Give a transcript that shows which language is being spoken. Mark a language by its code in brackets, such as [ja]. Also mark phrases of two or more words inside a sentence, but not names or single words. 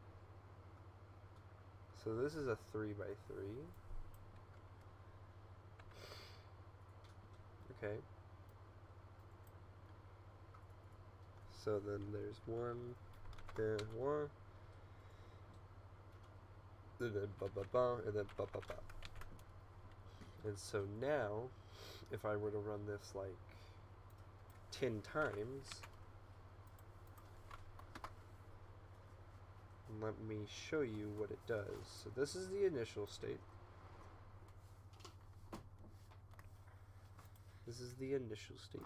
[en] So this is a 3 by 3. Okay. So then there's 1, then 1, and then ba ba ba, and then ba ba ba. And so now, if I were to run this like 10 times, let me show you what it does. So this is the initial state. This is the initial state.